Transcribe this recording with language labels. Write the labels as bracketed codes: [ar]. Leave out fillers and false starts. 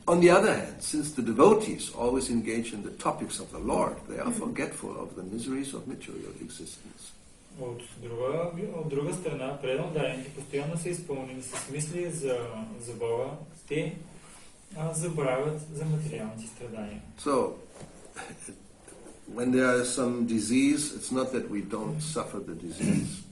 [en] On the other hand, since the devotees always engage in the topics of the Lord, they are forgetful of the miseries of material existence. [bg] От друга страна, преданодарените постоянно са изпълнени с мисли за Бога, те забравят за материалните страдания. [en] So, when there is some disease, it's not that we don't suffer the disease.